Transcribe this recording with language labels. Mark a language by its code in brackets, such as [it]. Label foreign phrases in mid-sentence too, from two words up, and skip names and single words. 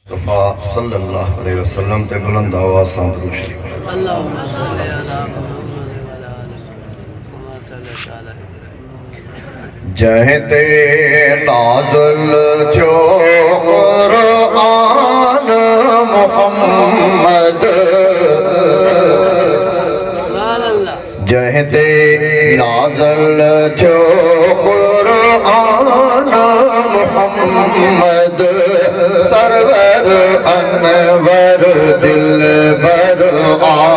[sd] मुस्तफा [ar] صلى الله عليه وسلم [sd] ते बुलंद आवाज़ सां दुरूद शरीफ। [ar] اللهم صل على محمد وعلى آل كما صليت على إبراهيم. [sd] जहते नाज़िल थियो कुरान मुहम्मद, जहते नाज़िल थियो कुरान मुहम्मद, सरवर अनवर दिलबर आ,